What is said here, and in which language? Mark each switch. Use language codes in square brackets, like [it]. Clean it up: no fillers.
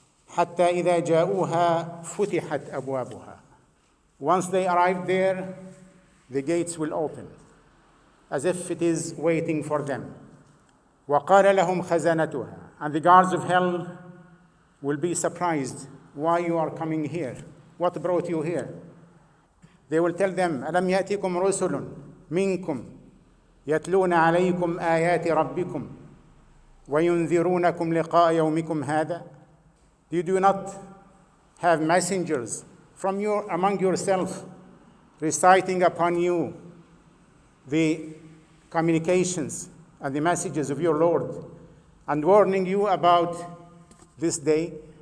[ar] حَتَّى إِذَا جَاءُوهَا فُتِحَتْ أَبْوَابُهَا. [en] Once they arrive there, the gates will open, as if it is waiting for them. [ar] وَقَالَ لَهُمْ خَزَنَتُهَا. [en] And the guards of hell will be surprised. Why you are coming here? What brought you here? They will tell them, [ar] أَلَمْ يَأْتِكُمْ رُسُلٌ مِنْكُمْ يَتْلُونَ عَلَيْكُمْ آيَاتِ رَبِّكُمْ وَيُنذِرُونَكُمْ لِقَاءَ يَوْمِكُمْ هَذَا. [en] You do not have messengers from among yourself reciting upon you the communications and the messages of your Lord and warning you about this day?